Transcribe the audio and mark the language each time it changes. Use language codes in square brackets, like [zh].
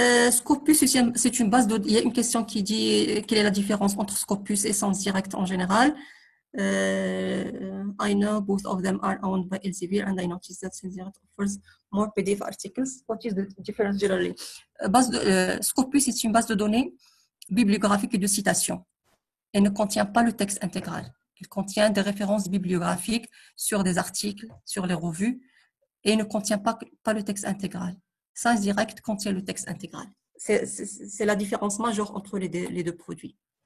[fr] Scopus, c'est une base de. Il y a une question qui dit quelle est la différence entre Scopus et Science Direct en général. [en] I know both of them are owned by Elsevier and I noticed that Science Direct offers more PDF articles. What is the difference generally? [fr] Scopus est une base de données bibliographique et de citation et ne contient pas le texte intégral. Il contient des références bibliographiques sur des articles, sur les revues et ne contient pas le texte intégral. Science Direct contient le texte intégral. C'est la différence majeure entre les deux produits.